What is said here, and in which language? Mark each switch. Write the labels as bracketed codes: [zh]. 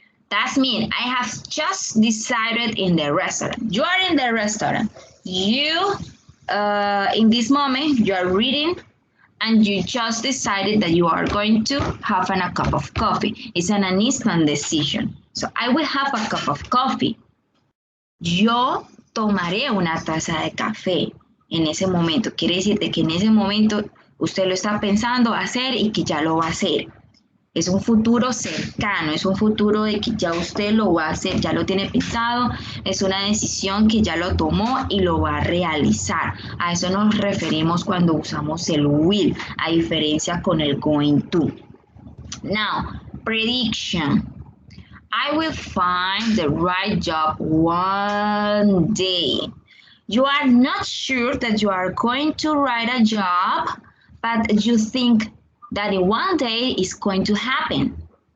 [en] That means I have just decided in the restaurant. You are in the restaurant. You, in this moment, you are reading and you just decided that you are going to have a cup of coffee. It's an instant decision. So I will have a cup of coffee. [es] Yo tomaré una taza de café en ese momento. Quiere decir que en ese momento usted lo está pensando hacer y que ya lo va a hacer. Es un futuro cercano, es un futuro de que ya usted lo va a hacer, ya lo tiene pensado, es una decisión que ya lo tomó y lo va a realizar. A eso nos referimos cuando usamos el will, a diferencia con el going to. [en] Now, prediction. I will find the right job one day. You are not sure that you are going to write a job, but you think that in one day is going to happen.